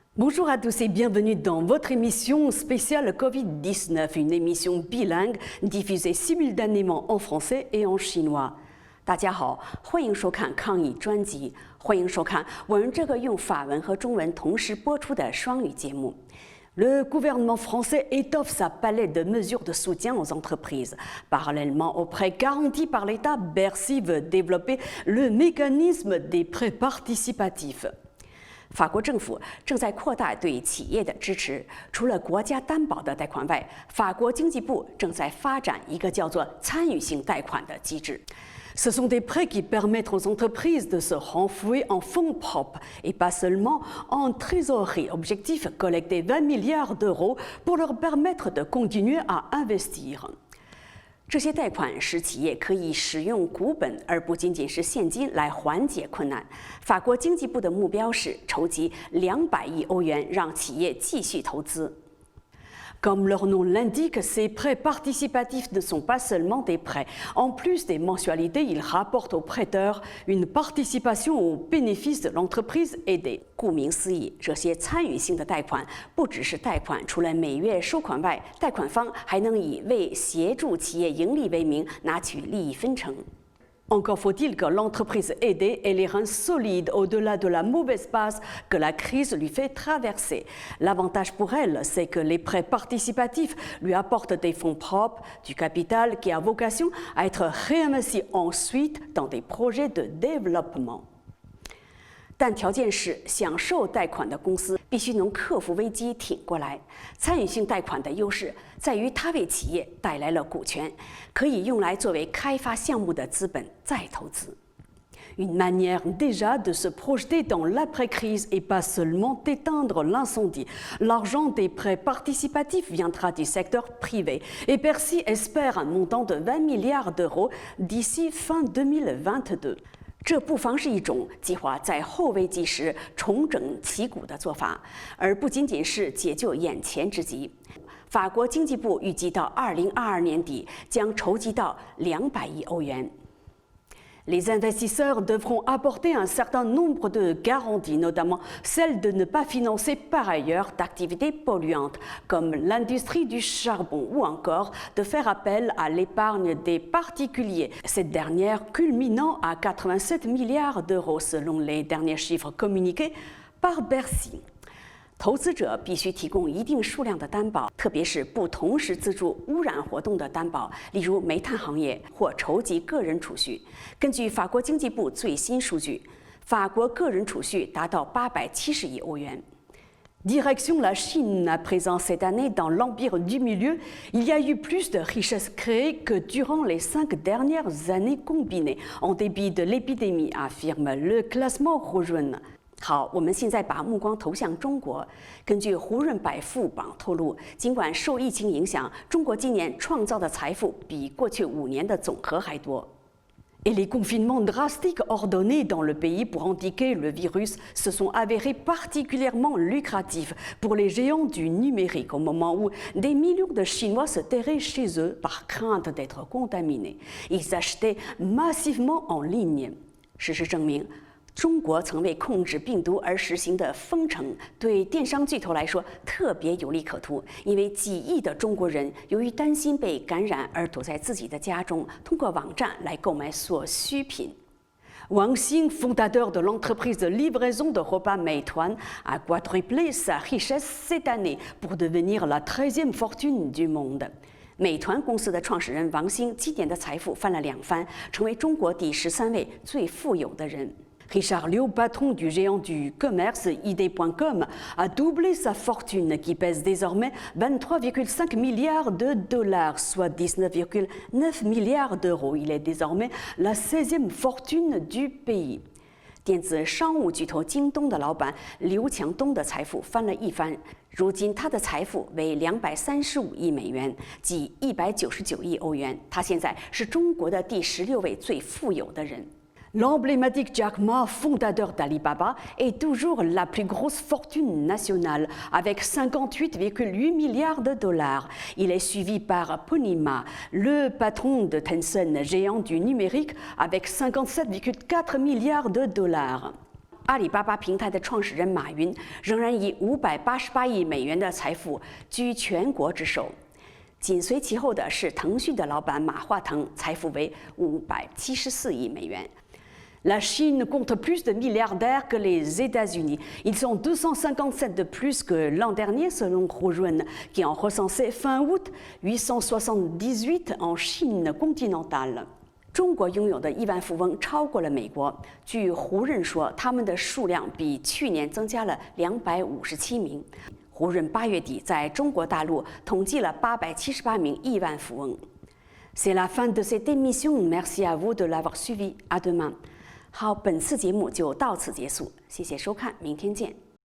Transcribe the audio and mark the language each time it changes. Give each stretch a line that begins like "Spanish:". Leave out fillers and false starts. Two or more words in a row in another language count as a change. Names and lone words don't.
French: Bonjour à tous et bienvenue dans votre émission spéciale Covid-19, une émission bilingue diffusée simultanément en français et en chinois.
Chinese: 大家好，欢迎收看抗疫专辑，欢迎收看我们这个用法文和中文同时播出的双语节目。
French: Le gouvernement français étoffe sa palette de mesures de soutien aux entreprises. Parallèlement aux prêts garantis par l'État, Bercy veut développer le mécanisme des prêts participatifs.
Chinese: 法国政府正在扩大对企业的支持，除了国家担保的贷款外，法国经济部正在发展一个叫做参与性贷款的机制。
French: Ce sont des prêts qui permettent aux entreprises de se renflouer en fonds propres et pas seulement en trésorerie. Objectif, collecter 20 milliards d'euros pour leur permettre de continuer à investir.
Chinese: 这些贷款使企业可以使用股本，而不仅仅是现金来缓解困难。法国经济部的目标是筹集200亿欧元，让企业继续投资。
French: Comme leur nom l'indique, ces prêts participatifs ne sont pas seulement des prêts. En plus des mensualités, ils rapportent aux prêteurs une participation aux bénéfices de l'entreprise aidée.
Chinese: 顾名思义，这些参与性的贷款不只是贷款，除了每月收款外，贷款方还能以为协助企业盈利为名拿取利益分成。
French: Encore faut-il que l'entreprise aidée ait les reins solides au-delà de la mauvaise passe que la crise lui fait traverser. L'avantage pour elle, c'est que les prêts participatifs lui apportent des fonds propres, du capital qui a vocation à être réinvesti ensuite dans des projets de développement.
Chinese: 但条件是，享受贷款的公司必须能克服危机挺过来。参与性贷款的优势在于它为企业带来了股权，可以用来作为开发项目的资本再投资。
French: Une manière déjà de se projeter dans l'après-crise et pas seulement d'éteindre l'incendie. L'argent des prêts participatifs viendra du secteur privé et Bercy espère un montant de 20 milliards d'euros d'ici fin 2022.
Chinese: 这不妨是一种计划在后危机时重整旗鼓的做法，而不仅仅是解救眼前之急。法国经济部预计到2022年底将筹集到200亿欧元。
French: Les investisseurs devront apporter un certain nombre de garanties, notamment celle de ne pas financer par ailleurs d'activités polluantes, comme l'industrie du charbon, ou encore de faire appel à l'épargne des particuliers, cette dernière culminant à 87 milliards d'euros selon les derniers chiffres communiqués par Bercy.
Chinese: 投资者必须提供一定数量的担保，特别是不同时资助污染活动的担保，例如煤炭行业或筹集个人储蓄。根据法国经济部最新数据，法国个人储蓄达到870亿欧元。
French: Direction la Chine, à présent cette année dans l'empire du milieu, il y a eu plus de richesses créées que durant les 5 dernières années combinées, en dépit de l'épidémie, affirme le classement Rougeune.
Chinese: 好，我们现在把目光投向中国。根据胡润百富榜透露，尽管受疫情影响，中国今年创造的财富比过去5年的总和还多。
French: Et les confinements drastiques ordonnés dans le pays pour endiguer le virus se sont avérés particulièrement lucratifs pour les géants du numérique au moment où des millions de Chinois se terraient chez eux par crainte d'être contaminés. Ils achetaient massivement en ligne.
Chinese: 事实证明，中国曾为控制病毒而实行的封城，对电商巨头来说特别有利可图，因为几亿的中国人由于担心被感染而躲在自己的家中，通过网站来购买所需品。Wang Xing,
French: fondateur de l'entreprise de livraison de repas Meituan, a quadruplé sa richesse cette année pour devenir la 13e fortune du monde.
Chinese: 美团公司的创始人王兴今年的财富翻了2番，成为中国第13位最富有的人。Richard Liu,
French: patron du géant du commerce ID.com, a doublé sa fortune qui pèse désormais 23,5 milliards de dollars, soit 19,9 milliards d'euros. Il est désormais la 16e fortune du pays.
Chinese: 电子商务巨头京东的老板刘强东的财富翻了1番，如今他的财富为235亿美元，即199亿欧元。他现在是中国的第16位最富有的人。
French: L'emblématique Jack Ma, fondateur d'Alibaba, est toujours la plus grosse fortune nationale, avec 58,8 milliards de dollars. Il est suivi par Pony Ma, le patron de Tencent, géant du numérique, avec 57,4 milliards de dollars.
Chinese: 阿里巴巴平台的创始人马云仍然以588亿美元的财富居全国之首，紧随其后的是腾讯的老板马化腾，财富为574亿美元。
French: La Chine compte plus de milliardaires que les États-Unis. Ils sont 257 de plus que l'an dernier, selon Hurun, qui en recensait fin août 878 en Chine continentale.
Chinese: 中国拥有的亿万富翁超过了美国。据胡润说，他们的数量比去年增加了257名。胡润8月底在中国大陆统计了878名亿万富翁。
French: C'est la fin de cette émission. Merci à vous de l'avoir suivi. À demain.
Chinese: 好，本次节目就到此结束，谢谢收看，明天见。